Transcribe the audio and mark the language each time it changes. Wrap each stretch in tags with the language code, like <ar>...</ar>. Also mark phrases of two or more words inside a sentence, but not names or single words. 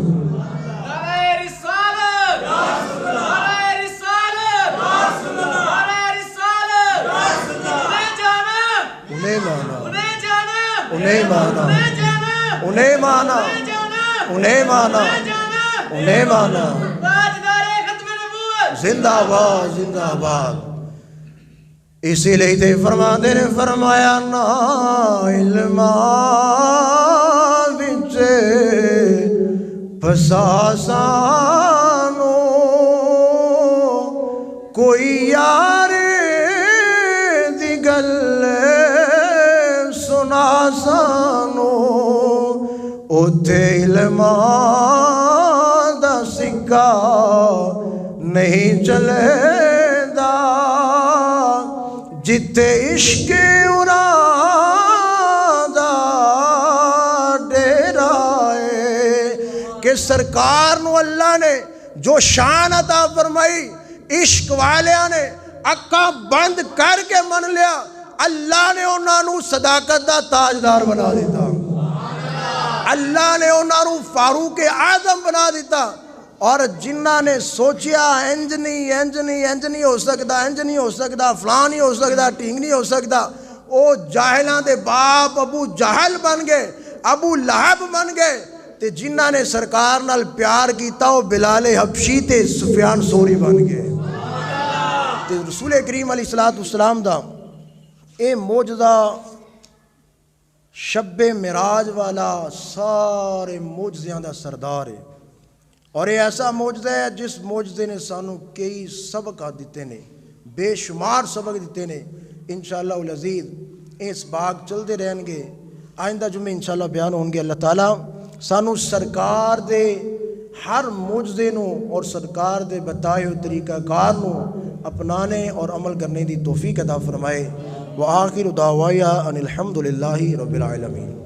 <ur>انہیں مانا، انہیں مانا، انہیں مانا، انہیں مانا۔ زندہ آباد، زندہ آباد۔</ur> <pa>اسی لئے تے فرماندے نے فرمایا نا علماء وچے پساسانو کوئی یار دی گل سنا سانو، اوتھے علماء دا سکہ نہیں چلے دا، جتے عشق دا ڈیرا ہے۔ کہ سرکار نو اللہ نے جو شان عطا فرمائی، عشق والیاں نے اکھاں بند کر کے من لیا، اللہ نے انہاں نو صداقت دا تاجدار بنا دیتا، اللہ نے انہاں نو فاروق اعظم بنا دیتا۔ اور جنہاں نے سوچیا انج نہیں ہو سکتا، انج نہیں ہو سکتا، فلاں نہیں ہو سکتا، ٹھیک نہیں ہو سکتا، او جاہلاں دے باپ ابو جہل بن گئے، ابو لہب بن گئے۔ تے جنہاں نے سرکار نال پیار کیتا وہ بلال حبشی تے سفیان سوری بن گئے۔ تے رسول کریم</pa> <ar>علیہ السلام</ar> <pa>دا یہ موجزہ شب معراج والا سارے موجزیاں دا سردار ہے، اور یہ ایسا موجزہ ہے جس موجزے نے سانوں کئی سبق دیتے نے، بے شمار سبق دیتے نے۔</pa> <ar>انشاءاللہ العزیز</ar> <ur>اس باغ چلتے رہیں گے، آئندہ جمعے</ur> <ar>انشاءاللہ</ar> <ur>بیان ہوں گے۔</ur> <pa>اللہ تعالیٰ سانوں سرکار دے ہر موجزے نو اور سرکار دے بتائے ہوئے طریقہ کار نو اپنانے اور عمل کرنے دی توفیق عطا فرمائے۔</pa> <ar>وآخر دعوایا ان الحمدللہ رب العالمین۔</ar>